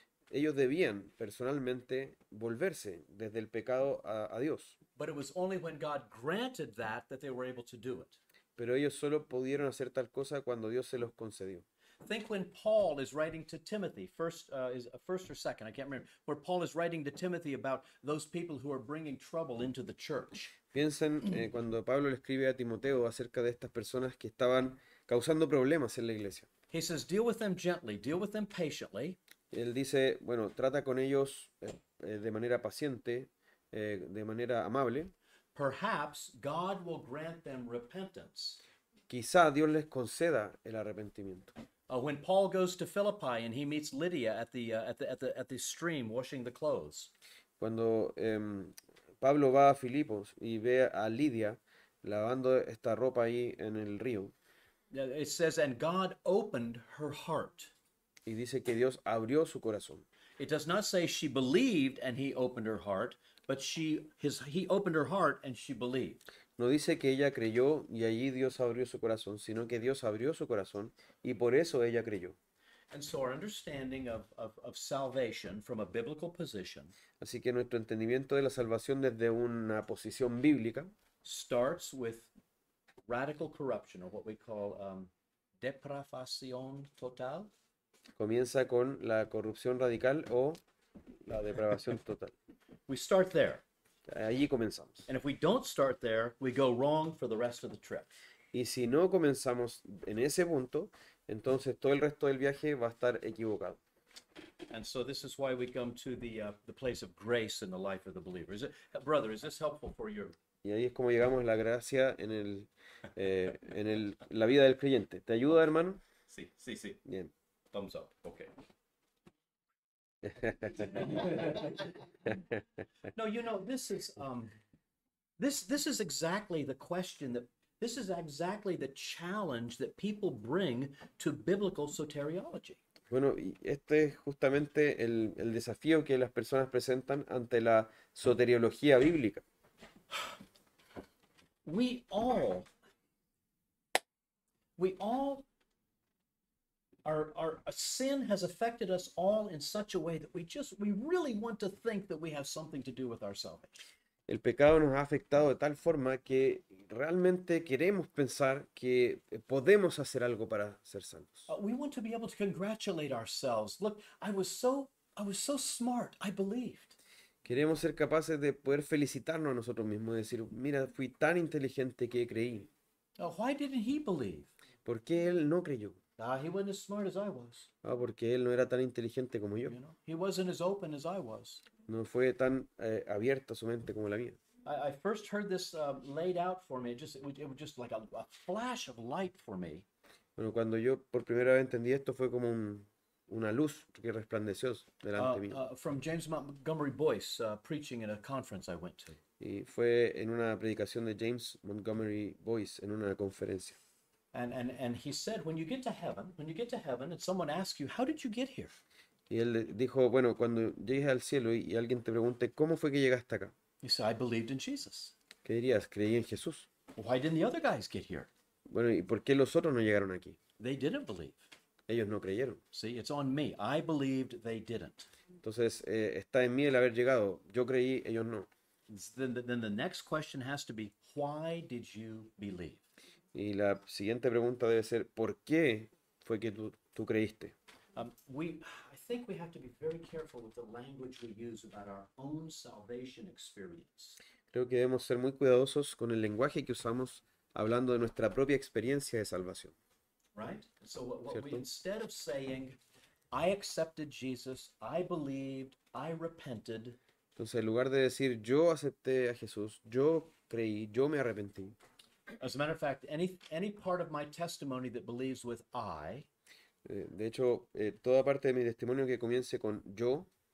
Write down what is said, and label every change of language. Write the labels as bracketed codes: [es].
[es] Ellos debían personalmente volverse desde el pecado a Dios, [en] But it was only when God granted that they were able to do it. [es] pero ellos solo pudieron hacer tal cosa cuando Dios se los concedió. [en] Think when Paul is writing to Timothy, first or second, I can't remember, where Paul is writing to Timothy about those people who are bringing trouble into the church. [es] Piensen cuando Pablo le escribe a Timoteo acerca de estas personas que estaban causando problemas en la iglesia. [en] He says, deal with them gently, deal with them patiently. [es] Él dice, bueno, trata con ellos de manera paciente, de manera amable. [en] Perhaps God will grant them repentance. [es] Quizá Dios les conceda el arrepentimiento. [en] When Paul goes to Philippi and he meets Lydia at the stream washing the clothes. [es] Cuando Pablo va a Filipos y ve a Lidia lavando esta ropa ahí en el río [en] It says, and God opened her heart. [es] y dice que Dios abrió su corazón. [en] It does not say she believed and he opened her heart, but he opened her heart and she believed. [es] No dice que ella creyó y allí Dios abrió su corazón, sino que Dios abrió su corazón y por eso ella creyó. [en] And so our understanding of salvation from a biblical position [es] Así que nuestro entendimiento de la salvación desde una posición bíblica [en] starts with radical corruption, or what we call [es] depravación total. comienza con la corrupción radical o la depravación total. [en] We start there. [es] Allí comenzamos. [en] And if we don't start there, we go wrong for the rest of the trip. [es] Y si no comenzamos en ese punto, entonces todo el resto del viaje va a estar equivocado. [en] And so this is why we come to the place of grace in the life of the believer. Brother, is this helpful for you? [es] Y ahí es como llegamos a la gracia en la vida del creyente. ¿Te ayuda, hermano? Sí, sí, sí. Bien. [en] Thumbs up. Okay. No, this is this is exactly the question this is exactly the challenge that people bring to biblical soteriology. [es] Bueno, y este es justamente el desafío que las personas presentan ante la soteriología bíblica. [en] We all our sin has affected us all in such a way that we really want to think that we have something to do with our salvation. [es] El pecado nos ha afectado de tal forma que realmente queremos pensar que podemos hacer algo para ser salvos. [en] We want to be able to congratulate ourselves. Look, I was so smart. I believed. [es] Queremos ser capaces de poder felicitarnos a nosotros mismos y decir, mira, fui tan inteligente que creí. [en] Why didn't he believe? [es] ¿Por qué él no creyó? [en] He wasn't as smart as I was. [es] Porque él no era tan inteligente como yo. [en] He wasn't as open as I was. [es] No fue tan abierta su mente como la mía. [en] I first heard this laid out for me. It was just like a flash of light for me. [es] Bueno, cuando yo por primera vez entendí esto fue como una luz que resplandeció delante mío. [en] From James Montgomery Boyce, preaching at a conference I went to. [es] Y fue en una predicación de James Montgomery Boyce en una conferencia. [en] And he said, when you get to heaven, and someone asks you, how did you get here? [es] Y él dijo, bueno, cuando llegues al cielo y alguien te pregunte, ¿cómo fue que llegaste acá? [en] You say, I believed in Jesus. [es] ¿Qué dirías? Creí en Jesús. [en] Why didn't the other guys get here? [es] Bueno, ¿y por qué los otros no llegaron aquí? [en] They didn't believe. [es] Ellos no creyeron. [en] See, it's on me. I believed, they didn't. [es] Entonces, está en mí el haber llegado. Yo creí, ellos no. [en] Then the next question has to be, why did you believe? [es] Y la siguiente pregunta debe ser, ¿por qué fue que tú creíste? [en] I think we have to be very careful with the language we use about our own salvation experience. [es] Creo que debemos ser muy cuidadosos con el lenguaje que usamos hablando de nuestra propia experiencia de salvación. [en] Right? So what we, [es] ¿Cierto? [en] instead of saying, I accepted Jesus, I believed, I repented, [es] Entonces, en lugar de decir, yo acepté a Jesús, yo creí, yo me arrepentí. [en] as a matter of fact, any part of my testimony that believes with I [es] De hecho, toda parte de mi testimonio que comience con yo,